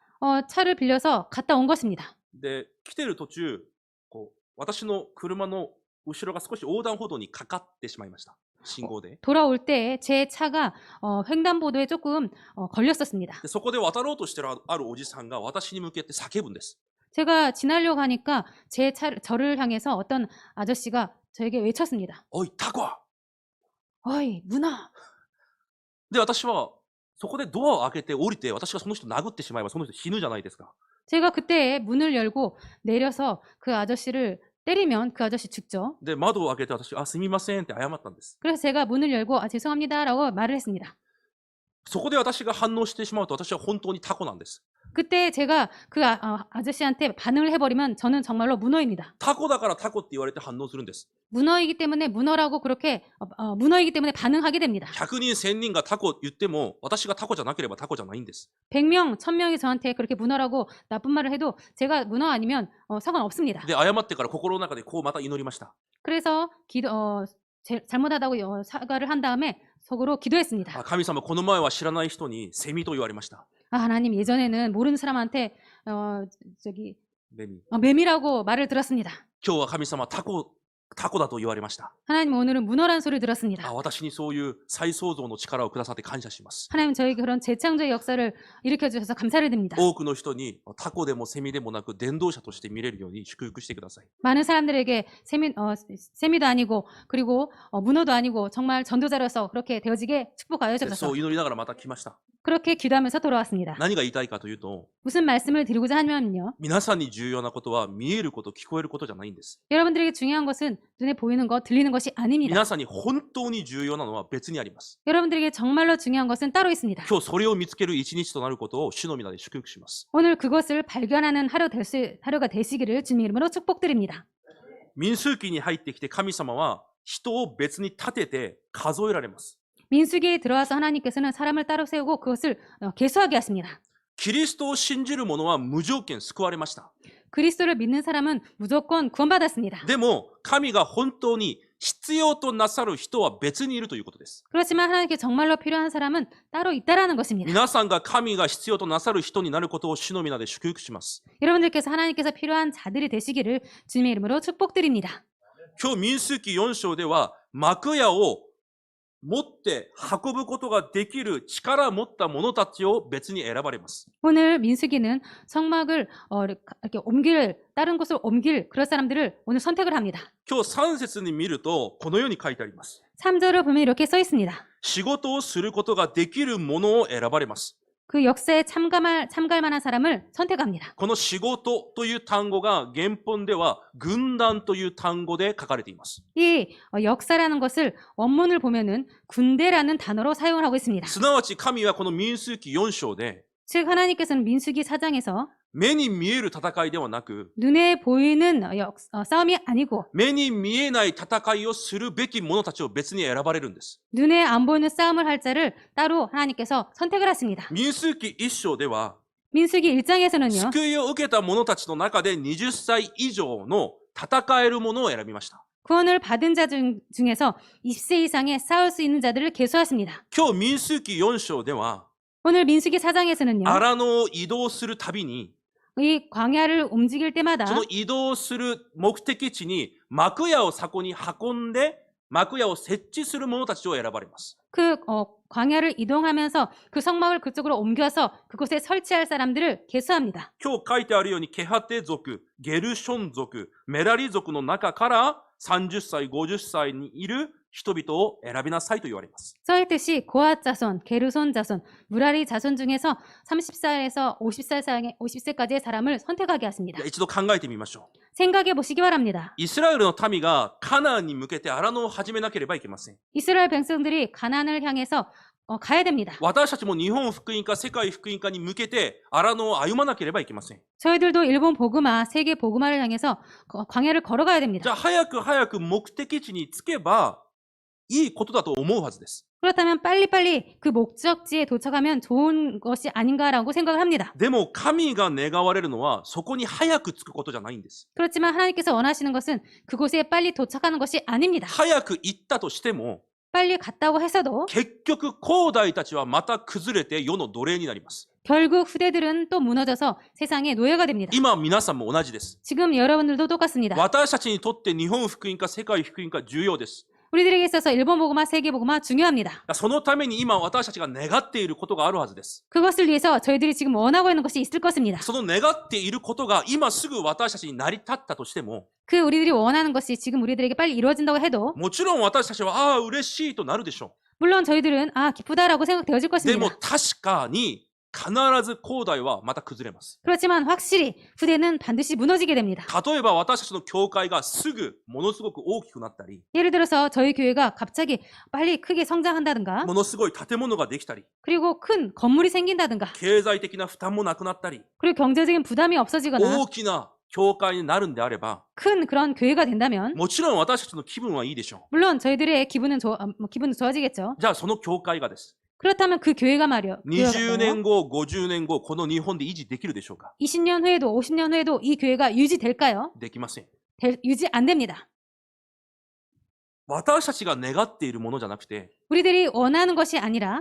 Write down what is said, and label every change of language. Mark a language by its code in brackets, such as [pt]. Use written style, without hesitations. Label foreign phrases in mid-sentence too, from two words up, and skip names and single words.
[ko] 차를 빌려서 갔다 온 것입니다. [ja] で来てる途中こう私の車の後ろが少し横断歩道にかかってしまいました。信号で。 [ko] 돌아올 때 제 차가 횡단보도에 조금 걸렸었습니다. [ja] でそこで渡ろうとしてるあるおじさんが私に向けて叫ぶんです。 [ko] 제가 지나려고 하니까 저를 향해서 어떤 아저씨가 저에게 외쳤습니다. [ja] おいタコ！ [ko] 어이, 문어! [ja] で私はそこでドアを開けて降りて私がその人殴ってしまえばその人死ぬじゃないですか。 [ko] 제가 그때 문을 열고 내려서 그 아저씨를 때리면 그 아저씨 죽죠. [ja] で窓を開けて私すみませんって謝ったんです。 [ko] 그래서 제가 문을 열고 죄송합니다라고 말을 했습니다. [ja] そこで私が反応してしまうと私は本当にタコなんです。 [ko] 그때 제가 그 아저씨한테 반응을 해버리면 저는 정말로 문어입니다. [ja] タコだからタコって言われて反応するんです。 [ko] 문어이기 때문에 문어라고 그렇게 문어이기 때문에 반응하게 됩니다. [ja] 100 人1000人がタコ言っても私がタコじゃなければタコじゃないんです。 [ko] 100명, 1000명이 저한테 그렇게 문어라고 나쁜 말을 해도 제가 문어 아니면 상관없습니다. [ja] で謝ってから心の中でこうまた祈りました。 [ko] 그래서 잘못하다고 사과를 한 다음에 속으로 기도했습니다. [ja] 神様この前は知らない人にセミと言われました。 [ko] 하나님 예전에는 모르는 사람한테 매미. 매미라고 말을 들었습니다. [ja] 今日は神様タコだと言われました。 [ko] 하나님 오늘은 문어란 소리를 들었습니다. [ja] 私にそういう再創造の力をくださって感謝します。 [ko] 하나님 저에게 그런 재창조의 역사를 일으켜 주셔서 감사를 드립니다. [ja] 多くの人にタコでもセミでもなく伝道者として見れるように祝福してください。 [ko] 많은 사람들에게 세미도 아니고 그리고 문어도 아니고 정말 전도자로서 그렇게 되어지게 축복하여 [ja] そ [ko] 주셔서 [ja] う祈りながらまた来ました。 [ko] 그렇게 기도하면서 돌아왔습니다. [ja] 何が言いたいかというと、 [ko] 무슨 말씀을 드리고자 하면요. [ja] 皆さんに重要なことは見えること、聞こえることじゃないんです。 [ko] 여러분들에게 중요한 것은 눈에 보이는 것, 들리는 것이 아닙니다. [ja] 皆さんに本当に重要なのは別にあります。 [ko] 여러분들에게 정말로 중요한 것은 따로 있습니다. [ja] 今日それを見つける一日となることを主の皆で祝福します。 [ko] 오늘 그것을 발견하는 하루가 되시기를 주님 이름으로 축복드립니다. [ja] 民数記に入ってきて神様は人を別に立てて数えられます。 [ko] 민수기에 들어와서 하나님께서는 사람을 따로 세우고 그것을 계수하게 하십니다. [ja] キリストを信じる者は無条件救われました。 [ko] 그리스도를 믿는 사람은 무조건 구원받았습니다. [ja] でも、神が本当に必要となさる人は別にいるということです。 [ko] 그렇지만 하나님께 정말로 필요한 사람은 따로 있다라는 것입니다. [ja] 皆さんが神が必要となさる人になることを主の皆で祝福します。 [ko] 여러분들께서 하나님께서 필요한 자들이 되시기를 주님의 이름으로 축복드립니다. [ja] 今日民数記4章では幕屋を持って運ぶことができる力を持った者たちを別に選ばれます。 [ko] 오늘 민수기는 성막을 이렇게 다른 곳으로 옮길 그런 사람들을 오늘 선택을 합니다. [ja] 今日3節に見るとこのように書いてあります。 [ko] 3절을 보면 이렇게 써 있습니다. [ja] 仕事をすることができる者を選ばれます。 [ko] 그 역사에 참가할 만한 사람을 선택합니다. [ja] この仕事という単語が原本では軍団という単語で書かれています。 [ko] 이 역사라는 것을 원문을 보면은 군대라는 단어로 사용을 하고 있습니다. [ja] すなわち神はこの民数記4章で [ko] 즉 하나님께서는 민수기 4장에서 [ja] 目に見える戦いではなく [ko] 눈에 보이는 싸움이 아니고 [ja] 目に見えない戦いをするべき者たちを別に選ばれるんです。 [ko] 눈에 안 보이는 싸움을 할 자를 따로 하나님께서 선택을 하십니다. [ja] 民数記1章では [ko] 민수기 1장에서는요. [ja] 救いを受けた者たちの中で20歳以上の戦える者を選びました。 [ko] 구원을 받은 자 중에서 20세 이상의 싸울 수 있는 자들을 계수하십니다. [ja] 今日民数記4章では [ko] 오늘 민수기 4장에서는요. [ja] 荒野を移動するたびに [ko] 이 광야를 움직일 때마다 [ja] その移動する目的地に幕屋をそこに運んで幕屋を設置する者たちを選ばれます。 [ko] 그 광야를 이동하면서 그 성막을 그쪽으로 옮겨서 그곳에 설치할 사람들을 계수합니다. [ja] 今日書いてあるようにケハテ族、ゲルション族、メラリ族の中から30歳、50歳にいる人々を選びなさいと言われます。 [ko] 써있듯이 고앗 자손, 게르손 자손, 무라리 자손 중에서 30살에서 50세까지의 사람을 선택하게 하십니다. [ja] 一度考えてみましょう。 [ko] 생각해 보시기 바랍니다. [ja] イスラエルの民がカナンに向けて荒野を始めなければいけません。 [ko] 이스라엘 백성들이 가나안을 향해서 가야 됩니다. [ja] 私たちも日本福音化、世界福音化に向けて荒野を歩まなければいけません。 [ko] 저희들도 일본 복음화, 세계 복음화를 향해서 광야를 걸어가야 [ja] じゃ [ko] 됩니다. [ja] あ早く目的地に着けばいいことだと思うはずです。 [ko] 그렇다면 빨리빨리 그 목적지에 도착하면 좋은 것이 아닌가라고 생각을 합니다. [ja] でも神が願われるのはそこに早く着くことじゃないんです。 [ko] 그렇지만 하나님께서 원하시는 것은 그곳에 빨리 도착하는 것이 아닙니다. [ja] 早く行ったとしても [ko] 빨리 갔다고 해서도 [ja] 結局後代たちはまた崩れて世の奴隷になります。 [ko] 결국 후대들은 또 무너져서 세상의 노예가 됩니다. [ja] 今皆さんも同じです。 [ko] 지금 여러분들도 똑같습니다. [ja] 私たちにとって日本福音化、世界福音化重要です。 [ko] 우리들에게 있어서 일본 복음화, 세계 복음화 중요합니다. [ja] そのために今私たちが願っていることがあるはずです。 [ko] 그것을 위해서 저희들이 지금 원하고 있는 것이 있을 것입니다. [ja] その願っていることが今すぐ私たちに成り立ったとしても [ko] 그 우리들이 원하는 것이 지금 우리들에게 빨리 이루어진다고 해도 [ja] もちろん私たちはああ嬉しいとなるでしょ [ko] 물론 저희들은 기쁘다라고 생각되어질 [ja] う。でも [ko] 것입니다. [ja] 確かに必ず後代はまた崩れます。 [ko] 그렇지만 확실히 후대는 반드시 무너지게 됩니다. [ja] 例えば私たちの教会がすぐものすごく大きくなったり [ko] 예를 들어서 저희 교회가 갑자기 빨리 크게 성장한다든가 [ja] ものすごい建物ができたり [ko] 그리고 큰 건물이 생긴다든가 [ja] 経済的な負担もなくなったり [ko] 그리고 경제적인 부담이 없어지거나 [ja] 大きな教会になるんであれば [ko] 큰 그런 교회가 된다면 [ja] もちろん私たちの気分はいいでしょ [ko] 물론 저희들의 기분은 좋아지겠죠. [ja] う。じゃあその教会がです [ko] 그렇다면 그 교회가 말이요. [ja] 20 年後、50年後、この日本で維持できるでしょうか [ko] 20년 후에도 50년 후에도 이 교회가 유지될까요? [ja] できません。 [ko] 유지 안 됩니다. [ja] 私たちが願っているものじゃなくて [ko] 우리들이 원하는 것이 아니라